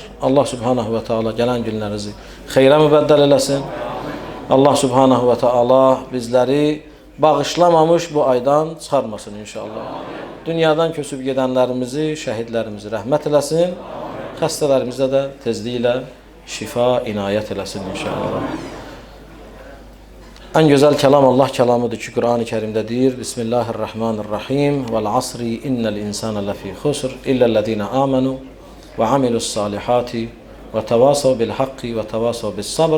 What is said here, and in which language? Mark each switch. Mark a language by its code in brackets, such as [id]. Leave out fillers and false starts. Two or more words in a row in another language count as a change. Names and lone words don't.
[az] Allah subhanahu və taala gələn günlərinizi xeyrə mübəddəl eləsin. Allah subhanahu və taala bizləri bağışlamamış bu aydan çıxarmasın inşallah. Dünyadan köçüb gedənlərimizi, şəhidlərimizi rəhmət eləsin. Xəstələrimizə də tezliklə şifa inayət eləsin inşallah. [tr] En güzel kelam Allah kelamıdır ki Kur'an-ı Kerim'de deyir. [ar] بسم الله الرحمن الرحيم والعصر إن الإنسان لفي خسر إلا الذين آمنوا وعملوا الصالحات وتواصوا بالحق وتواصوا بالصبر.